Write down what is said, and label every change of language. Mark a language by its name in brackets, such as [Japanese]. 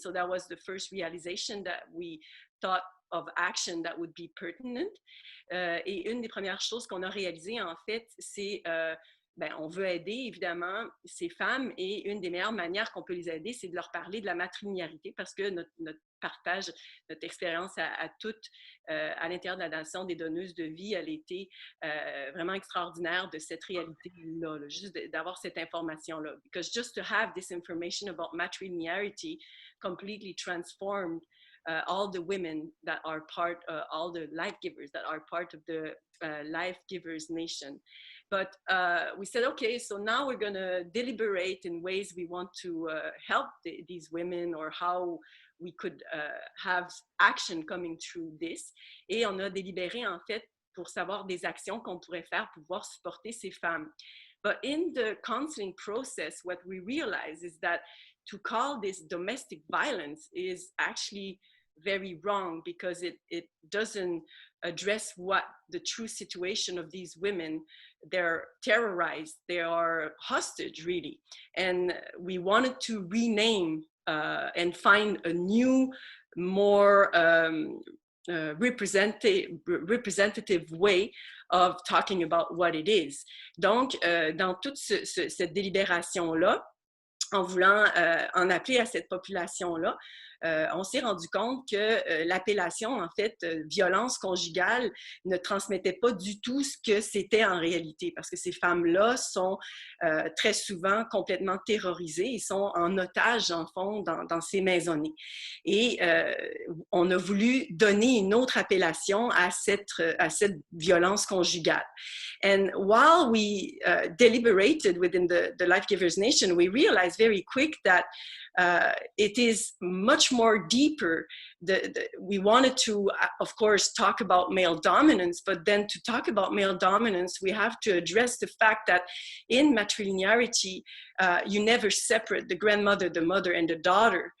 [English] So that was the first realization that we thought of action that would be pertinent. [French] Et une des premières choses qu'on a réalisées, en fait, c'est on veut aider, évidemment, ces femmes, et une des meilleures manières qu'on peut les aider, c'est de leur parler de la matrilinéarité, parce que notre partage, notre expérience à toutes, à l'intérieur de la nation des donneuses de vie, elle était vraiment extraordinaire de cette réalité-là, juste d'avoir cette information-là. [English] Because just to have this information about matrilinearity completely transformed all the women that are part, all the life givers that are part of the Life Givers Nation. But we said, okay, so now we're going to deliberate in ways we want to help these women, or how we could have action coming through this. [French] Et on a délibéré, en fait, pour savoir des actions qu'on pourrait faire pour pouvoir supporter ces femmes. [English] But in the counseling process, what we realize is that to call this domestic violence is actually very wrong, because it doesn't address what the true situation of these women. They're terrorized, they are hostage, really. And we wanted to rename and find a new, more representative way of talking about what it is. [French] Donc, dans toute cette délibération-là, en voulant en appeler à cette population-là, on s'est rendu compte que l'appellation, en fait, violence conjugale, ne transmettait pas du tout ce que c'était en réalité, parce que ces femmes-là sont très souvent complètement terrorisées, ils sont en otage, en fond, dans ces maisonnées. Et on a voulu donner une autre appellation à cette violence conjugale. [English] And while we deliberated within the Life Givers Nation, we realized very quick that it is much more deeper. We wanted to, of course, talk about male dominance, but then to talk about male dominance, we have to address the fact that in matrilinearity, you never separate the grandmother, the mother, and the daughter.